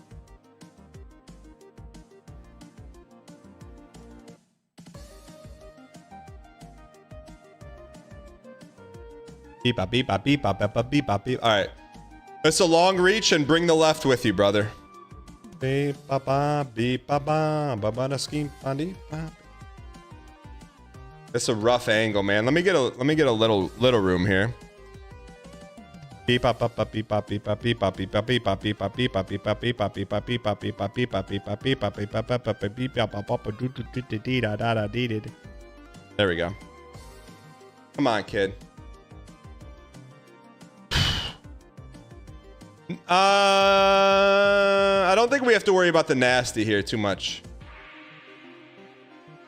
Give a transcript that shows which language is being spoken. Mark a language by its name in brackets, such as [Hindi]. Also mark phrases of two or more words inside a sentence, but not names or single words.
[English] Beep, bop, beep, bop, beep, bop, beep, bop, beep, bop, beep. All right. It's a long reach and bring the left with you, brother. Beep, ba, ba, beep, ba, ba, ba, ba, da, scheme, ba, dee, ba. It's a rough angle, man. Let me get a little room here. Beep, bop, bop, bop, beep, bop, beep, bop, beep, bop, beep, bop, beep, bop, beep, bop, beep, bop, beep, bop, beep, bop, beep, bop, beep, bop, beep, bop, beep, bop, beep, bop, beep, bop, beep, bop, beep, bop, beep, bop, bop, bop, do, do, do, do, dee, da, da, da, dee, dee. There we go. Come on, kid. I don't think we have to worry about the nasty here too much.